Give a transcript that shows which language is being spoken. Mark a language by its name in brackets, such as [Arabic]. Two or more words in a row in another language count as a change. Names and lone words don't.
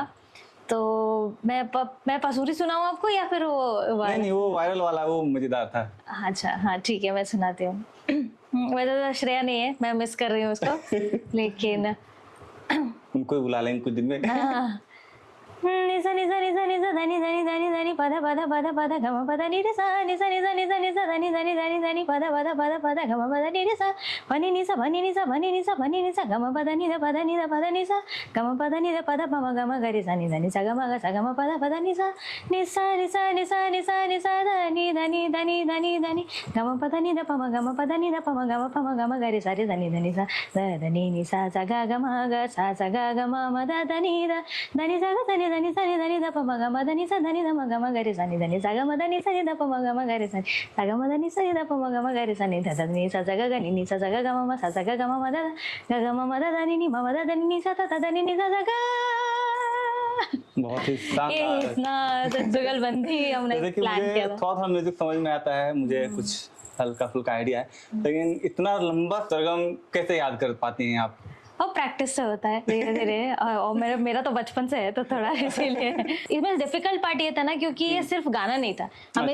[Hindi] तो मैं पसूरी सुनाऊं आपको या फिर वो नहीं, वो वायरल वाला वो मजेदार था। अच्छा, हाँ ठीक है, मैं सुनाती हूँ। वैसे तो श्रेया नहीं है, मैं मिस कर रही हूँ उसको, लेकिन उनको ही बुला लेंगे कुछ दिन में। हाँ। धनी धनी धनी धनी पद पद पद पद गम पद नि रे सा नि सा नि सा नि सा नि सा धनी धनी धनी धनी पद पद पद पद गम पद नि रे सा भनी नि सा भनी नि सा भनी नि सा भनी नि सा गम पद नि रे पद नि रे पद नि सा गम पद नि रे पद पम गम गरि सा नि सा गम ग सा गम पद पद नि सा नि सा नि सा नि सा नि सा नि सा धनी धनी धनी धनी धनी गम पद नि रे पम गम पद नि रे पम गम गरि सा रे धनी धनी सा धनी नि सा ग गम ग सा ग गम म द धनी द धनी सा ग धनी धनी सा नि धनी द पम गम धनी सा धनी द म गम गरि सा नि धनी सा गम धनी सा नि द पम गम गरि सा सा गम धनी सा नि द पम गम गरि सा नि ध धनी सा ग ग नि सा ग गम म सा ग गम म द ग गम म द धनी नि म द धनी नि सा थ धनी नि सा ग बहुत ही ये शानदार। इतना जुगलबंदी हमने जैसे कि प्लान किया मुझे था। थोड़ा थोड़ा म्यूजिक समझ में आता है, मुझे कुछ हल्का फुल्का आइडिया है, लेकिन इतना लंबा सरगम कैसे याद कर पाती हैं आप? और प्रैक्टिस से होता है धीरे धीरे और मेरा तो बचपन से है तो थोड़ा इसीलिए इसमें [English] difficult part [Hindi] ये था ना क्योंकि ये सिर्फ गाना नहीं था, हमें